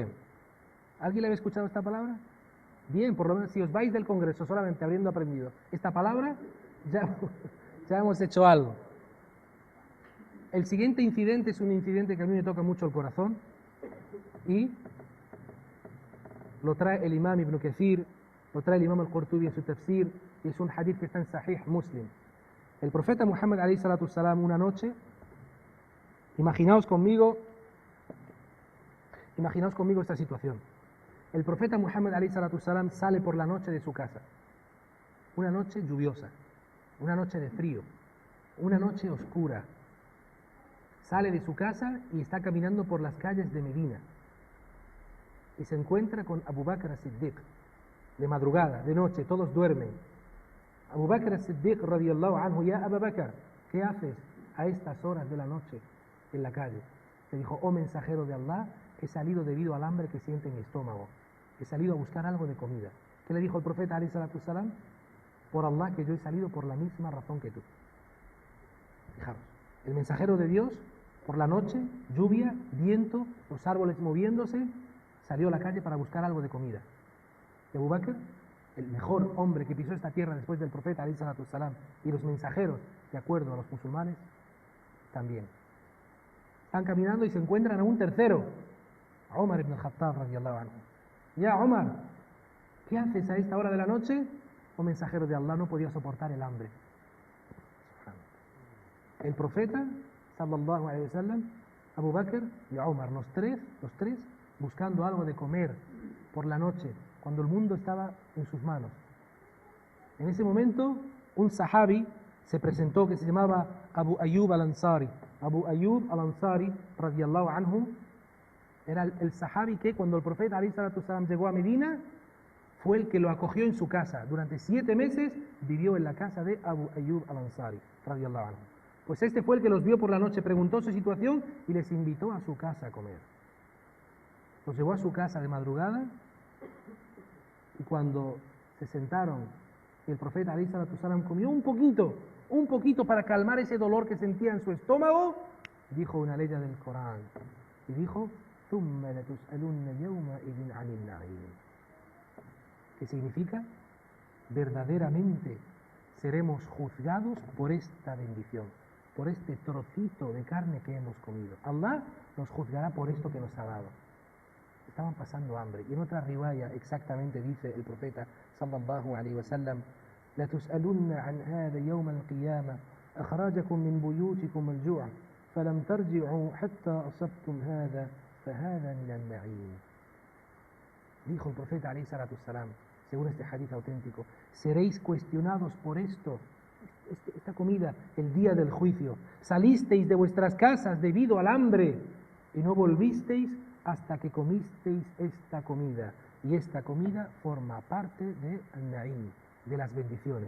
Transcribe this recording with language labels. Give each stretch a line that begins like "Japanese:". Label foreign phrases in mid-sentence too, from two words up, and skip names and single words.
Spanish: ¿Alguien le había escuchado esta palabra? Bien, por lo menos si os vais del Congreso solamente habiendo aprendido esta palabra, ya hemos hecho algo. El siguiente incidente es un incidente que a mí me toca mucho el corazón y lo trae el imam Ibn Kathir, lo trae el imam al-Qurtubi en su tafsir, y es un hadith que está en Sahih Muslim. El profeta Muhammad
Arabic: عليه الصلاة والسلام
Spanish: una noche, imaginaos conmigo esta situación. El profeta Muhammad
Arabic: عليه الصلاة والسلام
Spanish: sale por la noche de su casa, una noche lluviosa, una noche de frío, una noche oscura. Sale de su casa y está caminando por las calles de Medina y se encuentra con Abu Bakr as-Siddiq de madrugada, de noche, todos duermen. Abu Bakr as-Siddiq
Arabic: رضي الله عنه,
Spanish: ya Abu Bakr, ¿qué haces a estas horas de la noche en la calle? Le dijo, oh mensajero de Allah, he salido debido al hambre que siente en mi estómago. He salido a buscar algo de comida. ¿Qué le dijo el profeta
Arabic: عليه الصلاة والسلام?
Spanish: Por Allah que yo he salido por la misma razón que tú. Fijaros, el mensajero de Dios, por la noche, lluvia, viento, los árboles moviéndose, salió a la calle para buscar algo de comida. Y Abu Bakr, el mejor hombre que pisó esta tierra después del profeta
Arabic: عليه الصلاة والسلام,
Spanish: y los mensajeros, de acuerdo a los musulmanes, también. Están caminando y se encuentran a un tercero, a Umar ibn al-Khattab
Arabic: رضي الله عنه.
Spanish: Ya Umar, ¿qué haces a esta hora de la noche? Un mensajero de Allah, no podía soportar el hambre. El profeta,
Arabic: صلى الله عليه وسلم,
Spanish: Abu Bakr y Umar, los tres, buscando algo de comer por la noche, cuando el mundo estaba en sus manos. En ese momento, un sahabi se presentó que se llamaba Abu Ayyub al-Ansari. Abu Ayyub al-Ansari,
Arabic: رضي الله عنه,
Spanish: era el sahabi que cuando el profeta
Arabic: عليه الصلاة والسلام
Spanish: llegó a Medina, fue el que lo acogió en su casa. Durante 7 meses vivió en la casa de Abu Ayyub al-Ansari,
Arabic: رضي الله عنه.
Spanish: Pues este fue el que los vio por la noche, preguntó su situación y les invitó a su casa a comer. Los llevó a su casa de madrugada y cuando se sentaron, el profeta
Arabic: عليه الصلاة والسلام
Spanish: comió un poquito para calmar ese dolor que sentía en su estómago, dijo una ley del Corán y dijo:
Arabic: ثُمَّ لَتُسْأَلُنَّ يَوْمَئِذٍ عَنِ النَّعِيمِ.
Spanish: ¿Qué significa? Verdaderamente seremos juzgados por esta bendición, por este trocito de carne que hemos comido. Allah nos juzgará por esto que nos ha dado. Estaban pasando hambre. Y en otra riwaya exactamente dice el profeta
Arabic: صلى الله عليه وسلم: لَتُسْأَلُنَّ عَنْ هَذَا يَوْمَ الْقِيَامَةِ أَخْرَجَكُم مِّن بُيُوتِكُمُ الْجُوعُ فَلَمْ تَرْجِعُوا حَتَّى أَصَبْتُمْ هَذَا فَهَذَا مِنَ النَّعِيمِ.
Spanish: Dijo el profeta
Arabic: عليه الصلاة والسلام,
Spanish: según este hadith auténtico: seréis cuestionados por esta comida el día del juicio. Salisteis de vuestras casas debido al hambre y no volvisteis hasta que comisteis esta comida. Y esta comida forma parte de al-na'im, de las bendiciones.